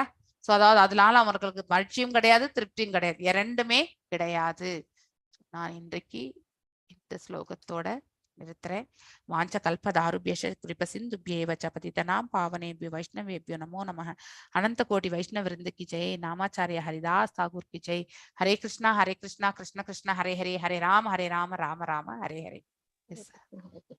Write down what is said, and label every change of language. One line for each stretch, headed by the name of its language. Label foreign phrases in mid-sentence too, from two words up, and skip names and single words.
Tamil: சோ அதாவது அதனால அவர்களுக்கு மகிழ்ச்சியும் கிடையாது, திருப்தியும் கிடையாது, இரண்டுமே கிடையாது. நான் இன்றைக்கு இந்த ஸ்லோகத்தோட நிறுத்துறேன்.
Sanskrit: वाञ्छाकल्पतरुभ्यश्च कृपासिन्धुभ्य एव च पतितानां पावनेभ्यो वैष्णवेभ्यो नमो नमः. अनन्त कोटि वैष्णव वृन्द
Hindi: की जय. नामाचार्य हरिदास ठाकुर की जय.
Sanskrit: हरे कृष्णा कृष्ण कृष्ण हरे हरे, हरे राम राम राम हरे हरे.